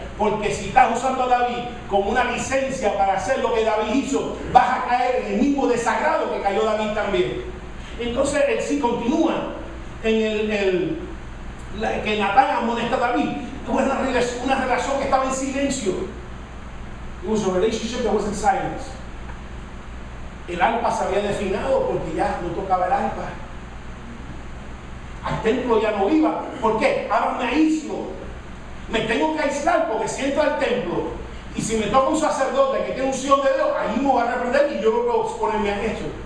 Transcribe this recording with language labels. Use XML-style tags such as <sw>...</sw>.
<es>Porque si estás usando a David como una licencia para hacer lo que David hizo, vas a caer en el mismo desagrado que cayó David también. Entonces él sí continúa en que Natán amonesta a David. Tuvo una relación que estaba en silencio.</es> <en>It was a relationship that was in silence.</en> <es>El arpa se había desfinado porque ya no tocaba el arpa. Al templo ya no iba. ¿Por qué? Ahora me aíslo. Me tengo que aislar porque si entro al templo y si me toca un sacerdote que tiene unción de Dios, ahí me va a reprender y yo no puedo exponerme a eso.</es>